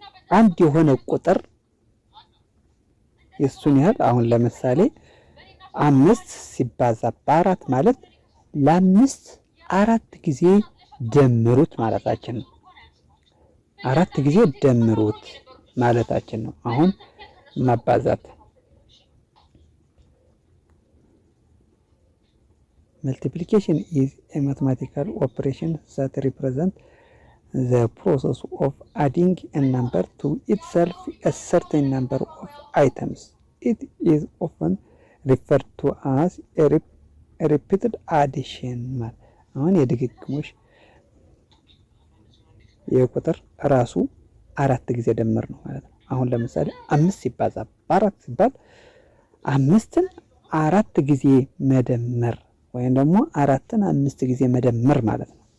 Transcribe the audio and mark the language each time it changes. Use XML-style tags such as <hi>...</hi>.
<am>አንድ የሆነ ቁጥር የሱን ያህል አሁን ለምሳሌ 5 ሲባዛ በ4 ማለት ለ5 4 ጊዜ ደምሩት ማለታችን ነው። 4 ጊዜ ደምሩት ማለታችን ነው። አሁን ማባዛት</am> <en>multiplication is a mathematical operation that represents the process of adding a number to itself a certain number of items. It is often referred to as a repeated addition.</en> <am>አሁን የድግግሞሽ የቁጥር ራሱ 4 ጊዜ ደምር ነው ማለት ነው። አሁን ለምሳሌ 5 ሲባዛ በ4 ሲባል 5ን 4 ጊዜ መደመር ወይም ደግሞ 4ን 5 ጊዜ መደመር ማለት ነው።</am>